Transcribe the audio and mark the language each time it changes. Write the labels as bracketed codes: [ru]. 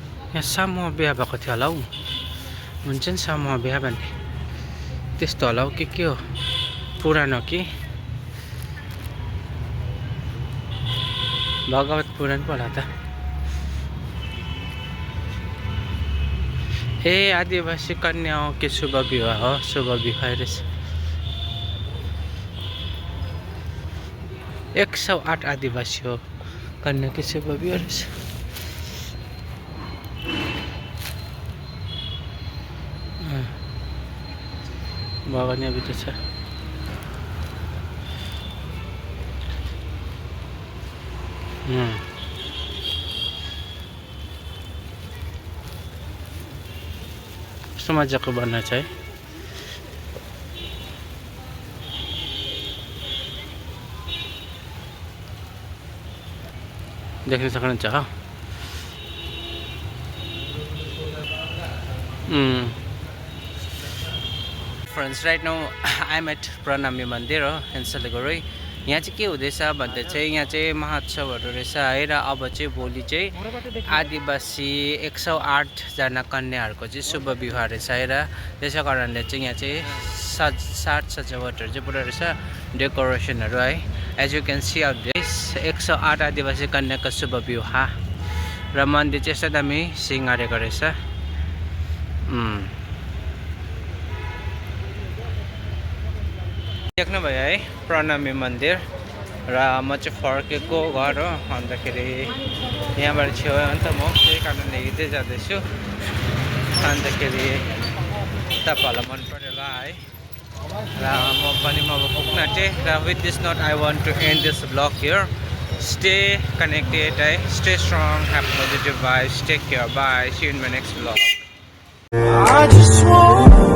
[ne] यहाँ समूह बिहा भएको थियो होला हौ. हुन्छ नि समूह बिहा भन्ने त्यस्तो होला हौ के हो पुरानो कि भगवत पुराण पो होला त. ए आदिवासी कन्या हो के शुभ विवाह हो. शुभ विवाह रहेछ. 108 आदिवासी हो कन्या के शुभ विवाह रहेछ. भगवान यहाँ भित्र छ. कस्तो मजाको बनाएको छ है. देख्न सक्नुहुन्छ हो. [en] Friends, right now I'm at Pranami Mandir in Siliguri. [ne] यहाँ चाहिँ के हुँदैछ भन्दा चाहिँ यहाँ चाहिँ महोत्सवहरू रहेछ है र अब चाहिँ भोलि चाहिँ आदिवासी 108 जना कन्याहरूको चाहिँ शुभ विवाह रहेछ है र त्यसै कारणले चाहिँ यहाँ चाहिँ साज सजावटहरू चाहिँ पुरा रहेछ. डेकोरेसनहरू है. [en] as you can see out this [ne] 108 आदिवासी कन्याको शुभ विवाह र मन्दिर चाहिँ यस्तो दामी सिँगारेको रहेछ. देख्नुभयो है प्रणमी मन्दिर. र म चाहिँ फर्केको घर हो. अन्तखेरि यहाँबाट छेउ हो नि त म त्यही कारणले हिँड्दै जाँदैछु. अन्तखेरि तपाईँहरूलाई मन पऱ्यो होला है. र म पनि पुग्न आँटेँ. र [en] With this note I want to end this blog here. Stay connected, stay strong, have positive vibes, take care, bye, see you in my next vlog. I just want